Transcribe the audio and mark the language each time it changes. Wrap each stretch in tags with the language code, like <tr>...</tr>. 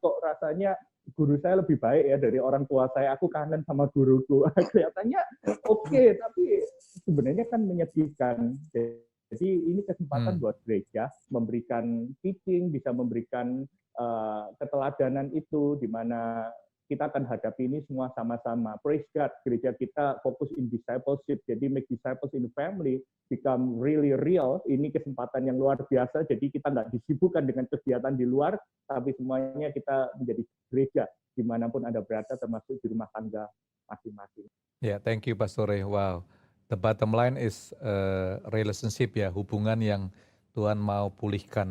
<id>Kok rasanya guru saya lebih baik ya dari orang tua saya, aku kangen sama guruku. Kelihatannya oke, tapi sebenarnya kan menyedihkan. Jadi ini kesempatan buat gereja memberikan teaching, bisa memberikan keteladanan itu, di mana kita akan hadapi ini semua sama-sama.</id> <en>Praise God,</en> <id>gereja kita fokus</id> <en>in discipleship, jadi make disciples in the family, become really real.</en> <id>Ini kesempatan yang luar biasa, jadi kita nggak disibukkan dengan kegiatan di luar, tapi semuanya kita menjadi gereja, dimanapun Anda berada, termasuk di rumah tangga masing-masing.</id> <en>Ya, thank you Pastor Ray. Wow, the bottom line is relationship ya,</en> <id>hubungan yang Tuhan mau pulihkan.</id>